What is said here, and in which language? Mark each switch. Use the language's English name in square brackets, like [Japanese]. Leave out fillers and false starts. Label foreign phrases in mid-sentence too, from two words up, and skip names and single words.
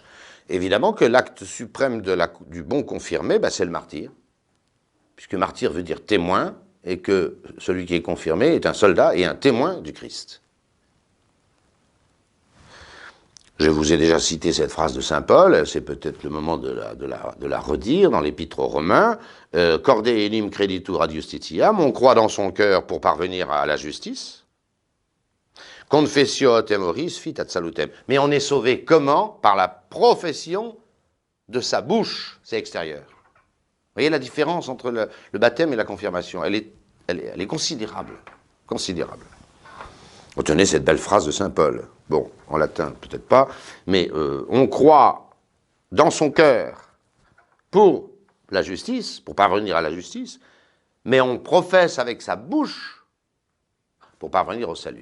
[French] Évidemment que l'acte suprême du bon confirmé, c'est le martyre, puisque martyr veut dire témoin, et que celui qui est confirmé est un soldat et un témoin du Christ. Je vous ai déjà cité cette phrase de saint Paul, c'est peut-être le moment de la redire dans l'Épître aux Romains. [Latin] Corde enim creditur ad justitiam, [French] on croit dans son cœur pour parvenir à la justice. [Latin] Confessio temoris fit ad salutem. [French] Mais on est sauvé comment? Par la profession de sa bouche, c'est extérieur. Vous voyez la différence entre le baptême et la confirmation, elle est considérable, considérable. Retenez cette belle phrase de saint Paul. Bon, en latin, peut-être pas, mais on croit dans son cœur pour la justice, pour parvenir à la justice, mais on professe avec sa bouche pour parvenir au salut.